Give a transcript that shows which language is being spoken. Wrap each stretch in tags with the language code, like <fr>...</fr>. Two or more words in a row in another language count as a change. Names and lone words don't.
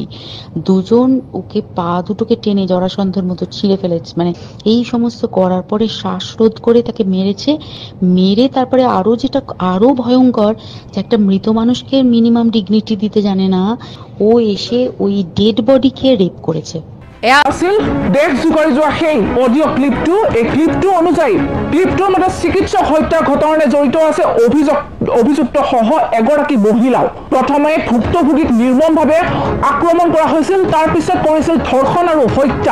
<bn>দুজন ওকে পা দুটোকে টেনে জরাসন্ধের মতো ছিঁড়ে ফেলেছে। মানে এই সমস্ত করার পরে শ্বাসরোধ করে তাকে মেরেছে। মেরে তারপরে আরো ভয়ঙ্কর, যে একটা মৃত মানুষকে</bn> <en>minimum dignity</en> <bn>দিতে জানে না, ও এসে ওই ডেড বডিকে রেপ করেছে।</bn> <as>আছিল দেশ জোকাৰি যোৱা সেই অডিঅ' ক্লিপটো। এই ক্লিপটো অনুযায়ী ক্লিপটোৰ মতে চিকিৎসক হত্যা ঘটনাৰে জড়িত আছে অভিযুক্ত সহ এগৰাকী মহিলাও। প্ৰথমে ভুক্তভোগীক নিৰ্মমভাৱে আক্ৰমণ কৰা হৈছিল, তাৰপিছত কৰিছিল ধৰ্ষণ আৰু হত্যা।</as>